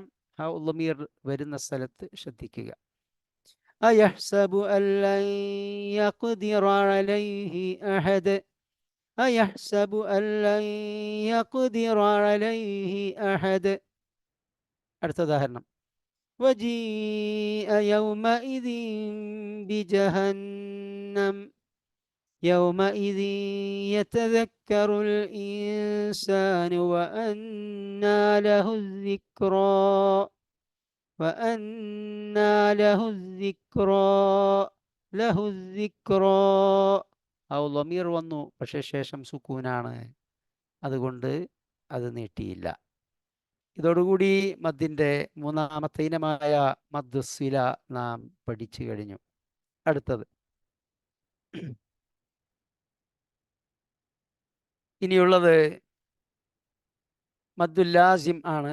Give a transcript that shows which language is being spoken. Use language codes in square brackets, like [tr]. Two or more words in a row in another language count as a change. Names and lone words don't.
[ml] ഹൗ ലമീർ വരുന്ന സ്ഥലത്ത് ശ്രദ്ധിക്കുക. [ar] أيحسب أن لن يقدر عليه أحد, أيحسب أن لن يقدر عليه أحد. [ml] അടുത്ത ഉദാഹരണം, [ar] وجيء يومئذ بجهنم يومئذ يتذكر الإنسان وأنى له الذكرى وأنى له الذكرى له الذكرى. هاء الضمير [ml] വന്നു, പക്ഷേ ശേഷം സുക്കൂനാണ്. അതുകൊണ്ട് അത് നീട്ടിയില്ല. ഇതോടുകൂടി മദ്ദിൻ്റെ മൂന്നാമത്തെ ഇനമായ [ar] مد الصلة [ml] നാം പഠിച്ചു കഴിഞ്ഞു. അടുത്തത് ഇനിയുള്ളത് [ar] المد اللازم [ml] ആണ്.